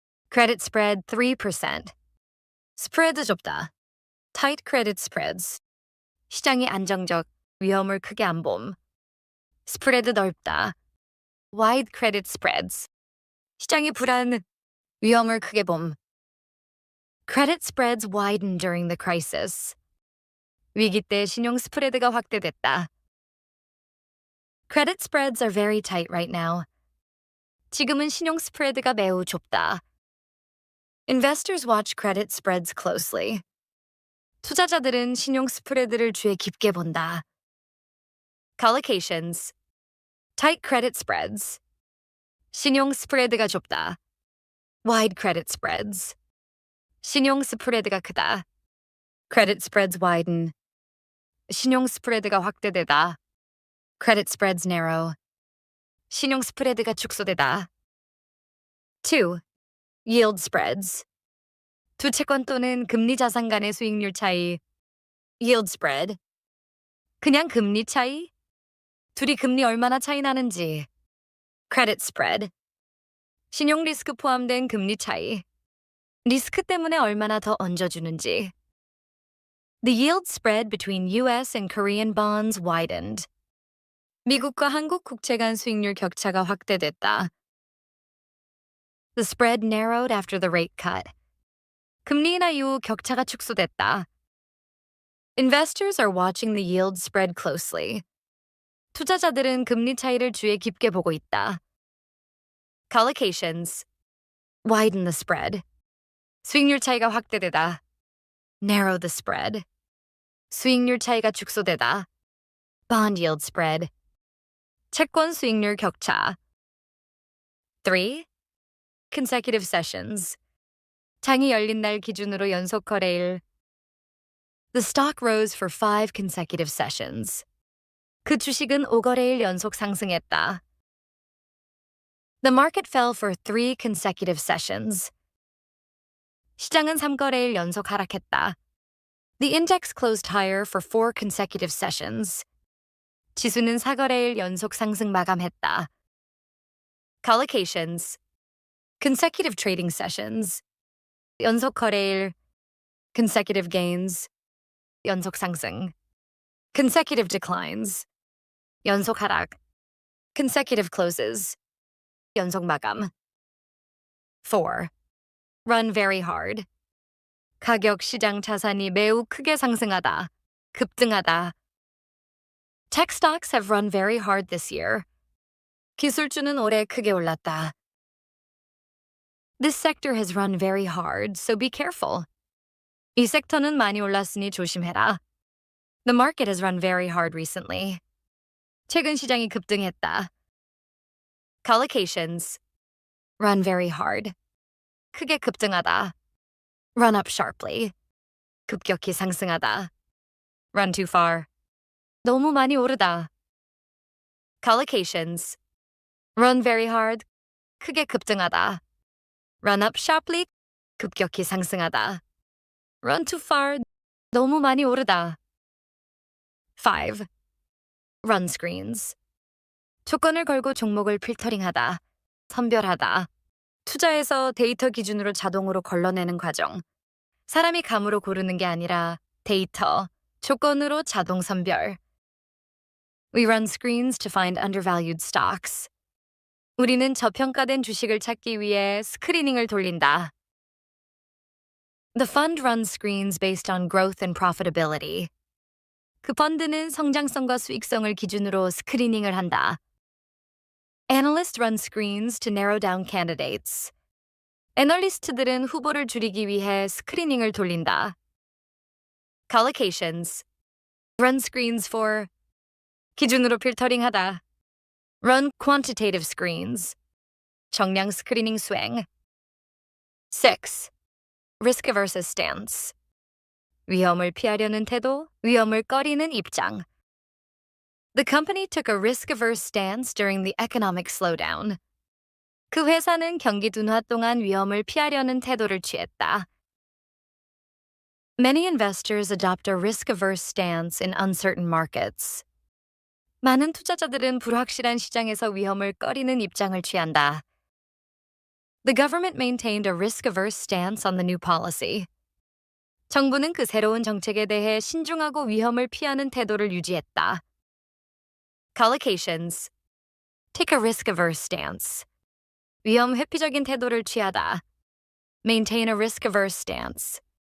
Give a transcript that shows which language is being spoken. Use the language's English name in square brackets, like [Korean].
[English] Credit spread 3%. [Korean] 스프레드 좁다. [English] Tight credit spreads. [Korean] 시장이 안정적, 위험을 크게 안 봄. 스프레드 넓다. [English] Wide credit spreads. [Korean] 시장이 불안, 위험을 크게 봄. [English] Credit spreads widened during the crisis. [Korean] 위기 때 신용 스프레드가 확대됐다. [English] Credit spreads are very tight right now. [Korean] 지금은 신용 스프레드가 매우 좁다. [English] Investors watch credit spreads closely. [Korean] 투자자들은 신용 스프레드를 주의 깊게 본다. [English] Collocations. Tight credit spreads. [Korean] 신용 스프레드가 좁다. [English] Wide credit spreads. [Korean] 신용 스프레드가 크다. [English] Credit spreads widen. [Korean] 신용 스프레드가 확대되다. [English] Credit spreads narrow. [Korean] 신용 스프레드가 축소되다. [English] 2. Yield spreads. [Korean] 두 채권 또는 금리 자산 간의 수익률 차이. [English] Yield spread. [Korean] 그냥 금리 차이? 둘이 금리 얼마나 차이 나는지. [English] Credit spread. [Korean] 신용 리스크 포함된 금리 차이. 리스크 때문에 얼마나 더 얹어주는지. [English] The yield spread between US and Korean bonds widened. [Korean] 미국과 한국 국채 간 수익률 격차가 확대됐다. [English] The spread narrowed after the rate cut. [Korean] 금리 인하 이후 격차가 축소됐다. [English] Investors are watching the yield spread closely. [Korean] 투자자들은 금리 차이를 주의 깊게 보고 있다. [English] Collocations. Widen the spread. [Korean] 수익률 차이가 확대되다. [English] Narrow the spread. [Korean] 수익률 차이가 축소되다. [English] Bond yield spread. [Korean] 채권 수익률 격차. 3. [English] Consecutive sessions. [Korean] 장이 열린 날 기준으로 연속 거래일. [English] The stock rose for 5 consecutive sessions. [Korean] 그 주식은 5거래일 연속 상승했다. [English] The market fell for 3 consecutive sessions. [Korean] 시장은 3거래일 연속 하락했다. [English] The index closed higher for 4 consecutive sessions. [Korean] 지수는 4거래일 연속 상승 마감했다. [English] Collocations. Consecutive trading sessions. [Korean] 연속 거래일. [English] Consecutive gains. [Korean] 연속 상승. [English] Consecutive declines. [Korean] 연속 하락. [English] Consecutive closes. [Korean] 연속 마감. [English] 4. Run very hard. [Korean] 가격 시장 자산이 매우 크게 상승하다. 급등하다. [English] Tech stocks have run very hard this year. [Korean] 기술주는 올해 크게 올랐다. [English] This sector has run very hard, so be careful. [Korean] 이 섹터는 많이 올랐으니 조심해라. [English] The market has run very hard recently. [Korean] 최근 시장이 급등했다. [English] Collocations. Run very hard. [Korean] 크게 급등하다. [English] Run up sharply. [Korean] 급격히 상승하다. [English] Run too far. [Korean] 너무 많이 오르다. [English] Collocations. Run very hard. [Korean] 크게 급등하다. [English] Run up sharply. [Korean] 급격히 상승하다. [English] Run too far. [Korean] 너무 많이 오르다. 5. [English] Run screens. [Korean] 조건을 걸고 종목을 필터링하다. 선별하다. 투자에서 데이터 기준으로 자동으로 걸러내는 과정. 사람이 감으로 고르는 게 아니라 데이터, 조건으로 자동 선별. [English] We run screens to find undervalued stocks. [Korean] 우리는 저평가된 주식을 찾기 위해 스크리닝을 돌린다. [English] The fund runs screens based on growth and profitability. [Korean] 그 펀드는 성장성과 수익성을 기준으로 스크리닝을 한다. [English] Analysts run screens to narrow down candidates. [Korean] 애널리스트들은 후보를 줄이기 위해 스크리닝을 돌린다. [English] Collocations. Run screens for. [Korean] 기준으로 필터링하다. [English] Run quantitative screens. [Korean] 정량 스크리닝 수행. [English] 6. Risk averse stance. [Korean] 위험을 피하려는 태도, 위험을 꺼리는 입장. [English] The company took a risk-averse stance during the economic slowdown. [Korean] 그 회사는 경기 둔화 동안 위험을 피하려는 태도를 취했다. [English] Many investors adopt a risk-averse stance in uncertain markets. [Korean] 많은 투자자들은 불확실한 시장에서 위험을 꺼리는 입장을 취한다. [English] The government maintained a risk-averse stance on the new policy. [Korean] 정부는 그 새로운 정책에 대해 신중하고 위험을 피하는 태도를 유지했다. [English] Collocations. Take a risk-averse stance. [Korean] 위험 회피적인 태도를 취하다. [English] Maintain a risk-averse stance.